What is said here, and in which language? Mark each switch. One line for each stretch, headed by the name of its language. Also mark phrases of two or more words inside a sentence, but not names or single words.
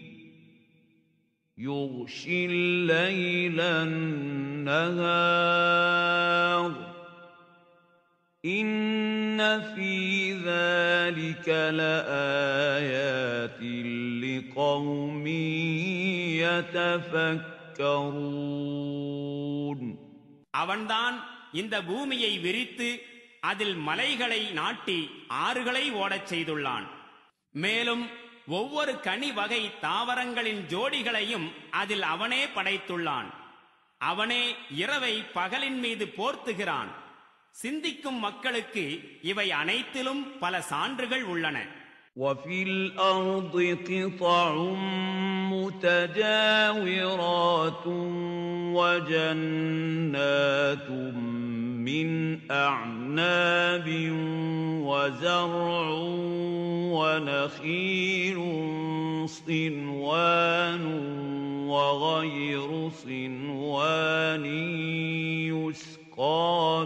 Arabic: يغشي الليل النهار إن في ذلك لآيات لقوم يتفكرون.
Tamil: அவன்தான் இந்த பூமியை விரித்து அதில் மலைகளை நாட்டி ஆறுகளை ஓடச் செய்துள்ளான். மேலும் ஒவ்வொரு கனி வகை தாவரங்களின் ஜோடிகளையும் அதில் அவனே படைத்துள்ளான். அவனே இரவை பகலின் மீது போர்த்துகிறான். சிந்திக்கும் மக்களுக்கு இவை அனைத்திலும் பல சான்றுகள் உள்ளன.
Arabic: وَفِي الْأَرْضِ قِطَعٌ مُتَجَاوِرَاتٌ وَجَنَّاتٌ مِّنْ أَعْنَابٍ وَزَرْعٌ وَنَخِيلٌ صِنْوَانٌ وَغَيْرُ صِنْوَانٍ يُسْقَى